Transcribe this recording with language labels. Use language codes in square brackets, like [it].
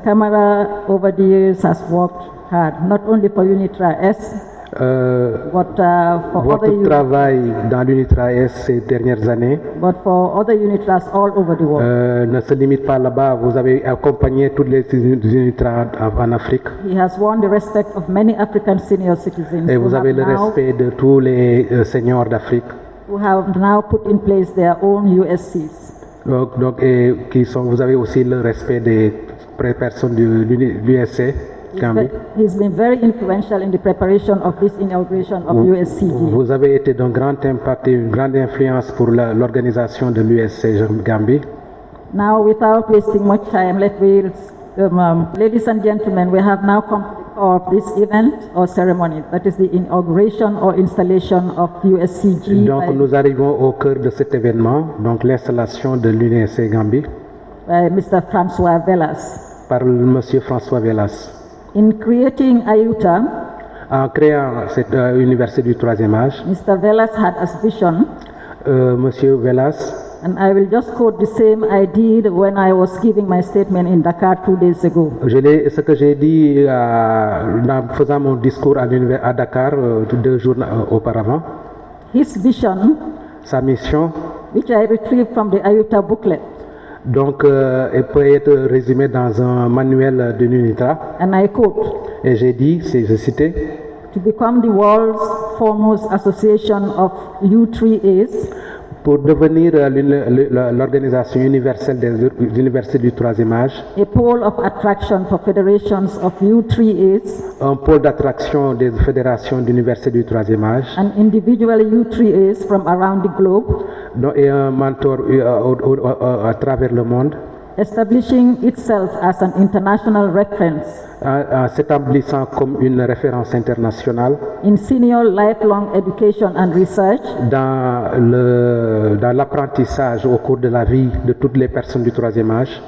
[en] Kamara, over the years, has worked hard, not only for UNITRA S, but for [fr] Votre [en] other [fr] travail dans l'UNITRA S ces dernières années [en] but for other UNITRAs all over the world. [fr] ne se limite pas là-bas. Vous avez accompagné toutes les UNITRA en Afrique [en] He has won the respect of many African senior citizens [fr] et vous avez le respect de tous les seniors d'Afrique. [en] who have now put in place their own USCs. [fr] Vous avez aussi le respect des personnes de l'USC Gambie. [en] He's been very influential in the preparation of this inauguration of USC-G. [fr] Vous avez été d'un grand impact et une grande influence pour l'organisation de l'USC Gambie. [en] Now, without wasting much time, ladies and gentlemen, we have now come to the core of this event or ceremony, that is the inauguration or installation of USC-G [fr] Donc nous arrivons au cœur de cet événement, donc l'installation de l'UNSC Gambie [en] by Mr. Francois Velas. [fr] par Monsieur François Velas. [en] In creating IUTA, [fr] En créant cette université du troisième âge, [en] Mr. Velas had as vision, [fr] Monsieur Velas, [en] and I will just quote the same I did when I was giving my statement in Dakar 2 days ago. [fr] ce que j'ai dit en faisant mon discours à Dakar 2 jours auparavant, [en] His vision, [fr] sa mission, [en] which I retrieved from the IUTA booklet, [fr] donc, elle peut être résumée dans un manuel de l'UNITRA. [en] and I quote, [fr] Et j'ai dit, je citais, [en] to become the world's foremost association of U3As, [fr] pour devenir l'organisation universelle des universités du troisième âge, [en] a pole of attraction for federations of U3As [fr] un pôle d'attraction des fédérations d'universités du troisième âge, [en] and individual U3As from around the globe, [fr] et un mentor à travers le monde, [en] establishing itself as an international reference [fr] en s'établissant comme une référence internationale [en] in senior lifelong education and research, [fr] dans l'apprentissage au cours de la vie de toutes les personnes du troisième âge,